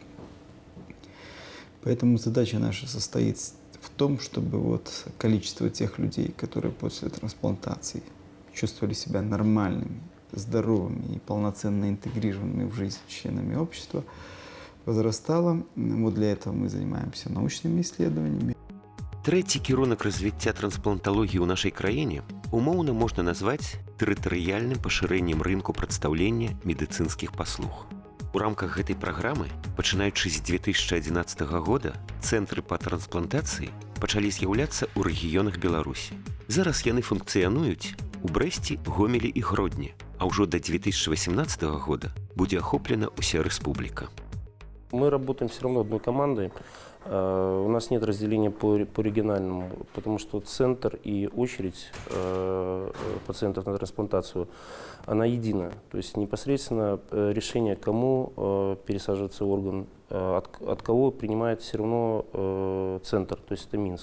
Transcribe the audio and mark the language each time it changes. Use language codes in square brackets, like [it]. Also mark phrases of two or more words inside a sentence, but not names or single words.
[ru] Поэтому задача наша состоит в том, чтобы вот количество тех людей, которые после трансплантации чувствовали себя нормальными, здоровыми и полноценно интегрированными в жизнь членами общества, возрастало. Вот для этого мы занимаемся научными исследованиями. [be] Трэці кірунак развіцця транспланталогіі ў нашай краіне умоўна можна назваць тэрытарыяльным пашырэннем рынку прадстаўлення медыцынскіх паслуг. У рамках гэтай праграмы, пачынаючы з 2011 года, цэнтры па трансплантацыі пачалі з'яўляцца ў рэгіёнах Беларусі. Зараз яны функцыянуюць у Брэсце, Гомелі і Гродні, а ўжо да 2018 года будзе ахоплена ўся рэспубліка. [ru] Мы работаем все равно одной командой. У нас нет разделения по региональному, потому что центр и очередь пациентов на трансплантацию, она едина. То есть непосредственно решение, кому пересаживается орган, от кого принимает все равно центр, то есть это Минск.